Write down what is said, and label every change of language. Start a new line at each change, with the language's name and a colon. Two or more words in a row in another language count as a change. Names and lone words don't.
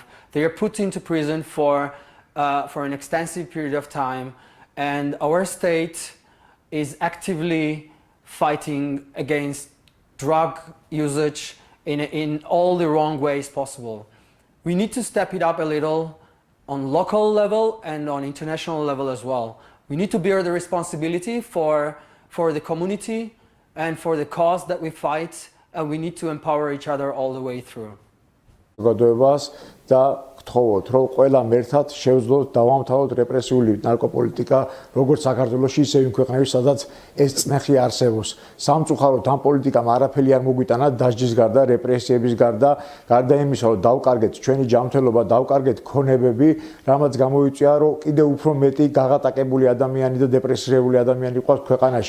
English: They are put into prison for an extensive period of time, and our state is actively fighting against drug usage in all the wrong ways possible. We need to step it up a little on local level and on international level as well. We need to bear the responsibility for the community and for the cause that we fight, and we need to empower each other all the way through.
Georgian: და გთხოვოთ, რომ ყველა მერთად შევძლოთ დავამთავროთ რეპრესიული ნარკოპოლიტიკა, როგორც საქართველოში, ისე იმ ქვეყნებში, სადაც ეს წნეხი არსებობს. სამწუხაროდ ამ პოლიტიკამ არაფერი არ მოგვიტანა დასჯის გარდა, რეპრესიების გარდა, გარდა იმისა, რომ დავკარგეთ ჩვენი ჯანმრთელობა, დავკარგეთ ქონებები, რამაც გამოიწვია, რომ კიდევ უფრო მეტი გაღატაკებული ადამიანი და დეპრესირებული ადამიანი ყავს ქვეყანაში.